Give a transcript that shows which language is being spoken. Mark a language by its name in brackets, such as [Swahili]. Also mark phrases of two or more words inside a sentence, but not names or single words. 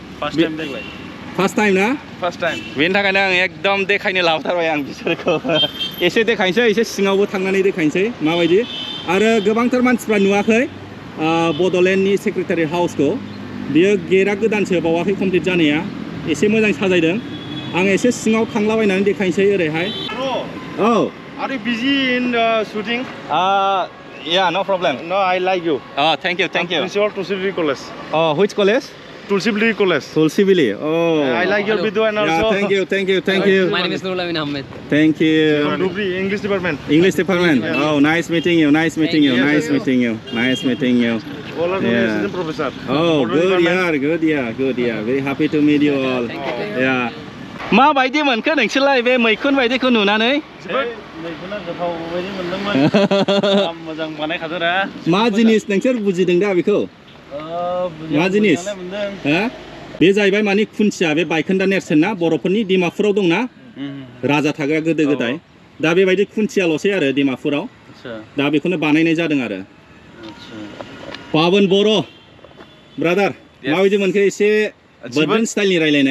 [English] फार्स्ट टाइम ना बेनि थाखायनो आं एकदम देखायनो लाबोथारबाय आं बिसोरखौ एसे देखायनोसै एसे सिङावबो थांनानै देखायनोसै माबायदि आरो गोबांथार मानसिफ्रा नुवाखै बड'लेण्डनि secretary house बियो गेटआ गोदानसो बावाखै कमप्लिट जानाया एसे मोजां साजायदों आं एसे सिङाव थांलाबायनानै देखायनोसै ओरैहाय औ Are you busy in shooting? Yeah, no problem. No, I like you. Oh, thank you. Principal Tulsibili College. Oh, which college? Tulsibili College. Tulsibili. Oh. I like your video and also. Yeah, thank you. My name is Nurul Amin Ahmed. Thank you. From Dubri, English department. Yeah. Oh, nice meeting you. Nice meeting you. All are assistant professor. Oh, good. Very happy to meet you all. Yeah. [Bodo] मा बायदि मोनखो नोंसोरलाय बे मैखुन बायदिखौ नुनानै मैखुना गोथाव बायदि मोनदोंमोन मोजां बानायखादोरा मा जिनिस नोंसोर बुजिदों दा बेखौ मा जिनिस बे जाहैबाय माने खुन्थिया बे बायखोन्दा नेरसोन ना बर'फोरनि डिमापुराव दंना राजा थाग्रा गोदो गोदाय दा बेबायदि खुन्थियाल'सै आरो डिमापुराव दा बेखौनो बानायनाय जादों आरो पाबन बर' ब्रादार माबायदि मोनखो एसे बोर्दोन स्टाइलनि रायलायनाय